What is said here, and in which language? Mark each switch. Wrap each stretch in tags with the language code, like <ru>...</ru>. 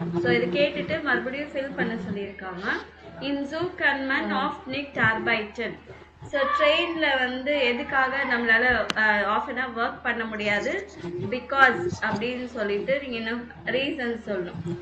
<ta>So இது கேட்டுட்டு மறுபடியும் ஃபில் பண்ண சொல்லியிருக்காங்க.</ta> <de>In Zug kann man oft nicht arbeiten.</de> <ta>So ட்ரெயினில் வந்து எதுக்காக நம்மளால ஆஃப் அன் ஹவர் ஒர்க் பண்ண முடியாது பிகாஸ் அப்படின்னு சொல்லிட்டு நீங்கள் இன்னும் ரீசன் சொல்லணும்.</ta>